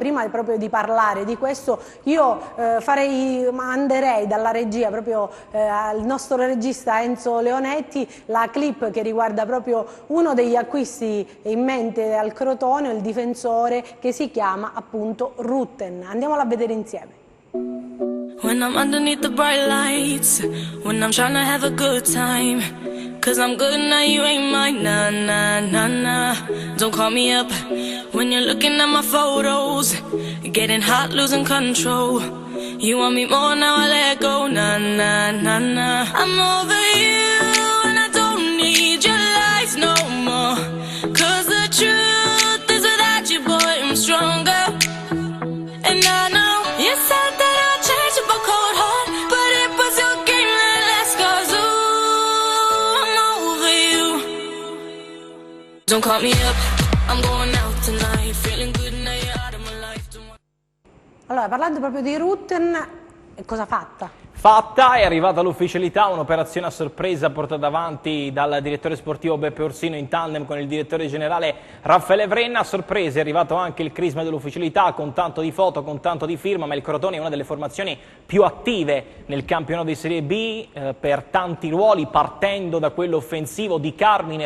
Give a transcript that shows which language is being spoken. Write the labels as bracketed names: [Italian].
[Italian] Prima proprio di parlare di questo io manderei dalla regia proprio al nostro regista Enzo Leonetti la clip che riguarda proprio uno degli acquisti in mente al Crotone, il difensore che si chiama appunto Rutten. Andiamola a vedere insieme. [English] When I'm underneath the bright lights, when I'm trying to have a good time, 'cause I'm good now, you ain't mine, nah, nah, nah, nah. Don't call me up when you're looking at my photos, getting hot, losing control. You want me more, now I let go, nah, nah, nah, nah. I'm over you and I don't need your lies no more, 'cause the truth is without you, boy, I'm stronger. And I know you said that I'll change up a cold heart, but it was your game that last, 'cause ooh, I'm over you. Don't call me up, I'm going out tonight, feeling good now you're out of my life. [Italian] Allora, parlando proprio di Rutten, cosa fatta? Fatta, è arrivata l'ufficialità, un'operazione a sorpresa portata avanti dal direttore sportivo Beppe Orsino in tandem con il direttore generale Raffaele Vrenna. A sorpresa è arrivato anche il crisma dell'ufficialità con tanto di foto, con tanto di firma, ma il Crotone è una delle formazioni più attive nel campionato di Serie B per tanti ruoli, partendo da quello offensivo di Carmine.